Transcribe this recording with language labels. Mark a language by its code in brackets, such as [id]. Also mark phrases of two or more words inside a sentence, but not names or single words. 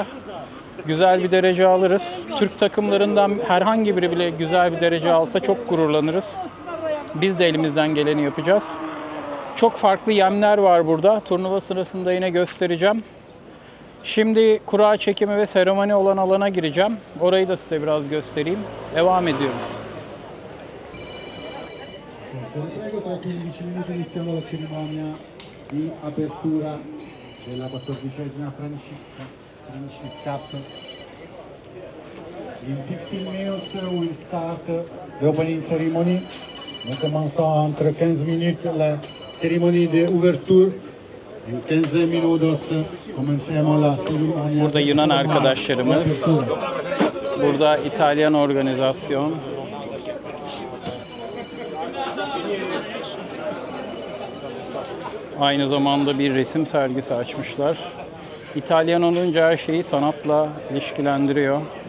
[tr] Güzel bir derece alırız. Türk takımlarından herhangi biri bile güzel bir derece alsa çok gururlanırız. Biz de elimizden geleni yapacağız. Çok farklı yemler var burada. Turnuva sırasında yine göstereceğim. Şimdi kura çekimi ve seremoni olan alana gireceğim. Orayı da size biraz göstereyim. Devam ediyorum. [it] Prego, tra 15 minuti iniziamo la cerimonia di apertura della 14ª Friendship Cup. [en] In 15 minutes we'll start the opening ceremony. [fr] Nous commençons entre 15 minutes la cérémonie de ouverture. [es] In 15 minutos comenciamo la cerimonia. [tr] Burada Yunan arkadaşlarımız. Burada İtalyan organizasyon. Aynı zamanda bir resim sergisi açmışlar. İtalyan olunca her şeyi sanatla ilişkilendiriyor.